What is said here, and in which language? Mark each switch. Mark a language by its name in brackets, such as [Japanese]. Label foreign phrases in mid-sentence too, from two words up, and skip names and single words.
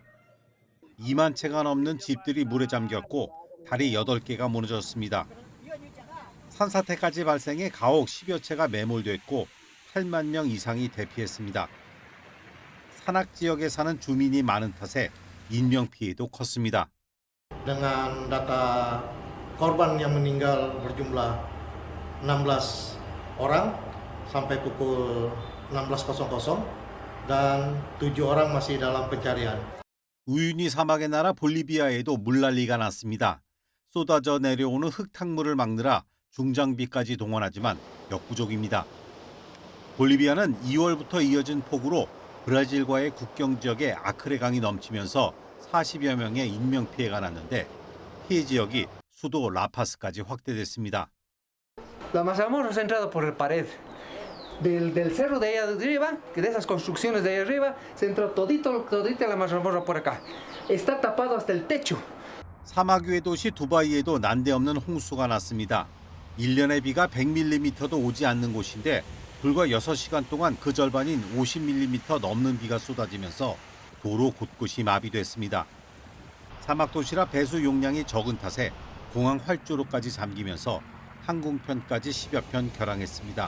[Korean] 2만 채가 넘는 집들이 물에 잠겼고 다리 8개가 무너졌습니다. 산사태까지 발생해 가옥 10여 채가 매몰됐고 8만 명 이상이 대피했습니다. 산악 지역에 사는 주민이 많은 탓에 인명피해도 컸습니다. [Indonesian] Dengan data korban yang meninggal berjumlah 16 orang sampai pukul 16.00 dan 7 orang masih dalam pencarian. [Korean] 우유니 사막의 나라 볼리비아에도 물난리가 났습니다. 쏟아져 내려오는 흙탕물을 막느라 중장비까지 동원하지만 역부족입니다. 볼리비아는 2월부터 이어진 폭우로 브라질과의 국경 지역에 아크레 강이 넘치면서 40여 명의 인명피해가 났는데 피해 지역이 수도 라파스까지 확대됐습니다. [Spanish] La mazamorra se ha entrado por el pared del cerro de allá de arriba, que de esas construcciones de allá arriba, se entró todita la mazamorra por acá. Está tapado hasta el techo. [Korean] 사막 위의 도시 두바이에도 난데없는 홍수가 났습니다. 1년의 비가 100mm도 오지 않는 곳인데 불과 6시간 동안 그 절반인 50mm 넘는 비가 쏟아지면서 도로 곳곳이 마비됐습니다. 사막 도시라 배수 용량이 적은 탓에 공항 활주로까지 잠기면서 항공편까지 10여 편 결항했습니다.